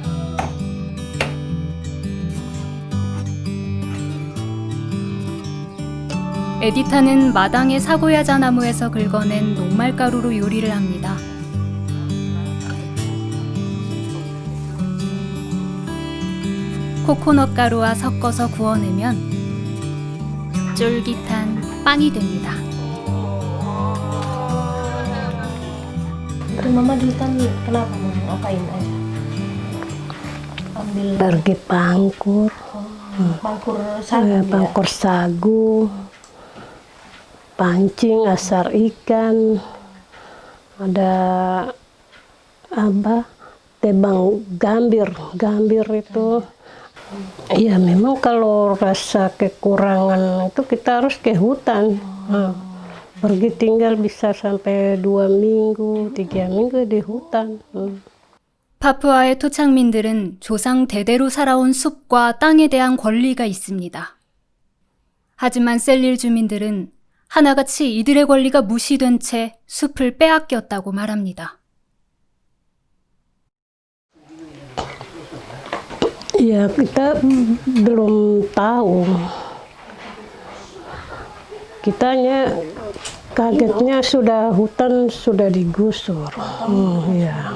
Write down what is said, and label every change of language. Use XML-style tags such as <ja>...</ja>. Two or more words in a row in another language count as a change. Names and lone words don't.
<ko>에디타는 마당의 사고야자 나무에서 긁어낸 녹말가루로 요리를 합니다. 코코넛 가루와 섞어서 구워내면 쫄깃한 빵이 됩니다.</ko> <id>Terus mama di hutan kenapa mau ngapain aja? Ambil Pergi pangkur, pangkur sagu pangkur sagu, pancing asar ikan, ada tebang gambir itu. Ya memang kalau rasa kekurangan itu kita harus ke hutan. Pergi tinggal bisa sampai 2 minggu, 3 minggu di hutan.</id> <ko>파푸아의 토착민들은 조상 대대로 살아온 숲과 땅에 대한 권리가 있습니다. 하지만 셀릴 주민들은 하나같이 이들의 권리가 무시된 채 숲을 빼앗겼다고 말합니다.</ko> <id>Ya kita belum tahu. Kitanya kagetnya hutan sudah digusur. Ya.</id>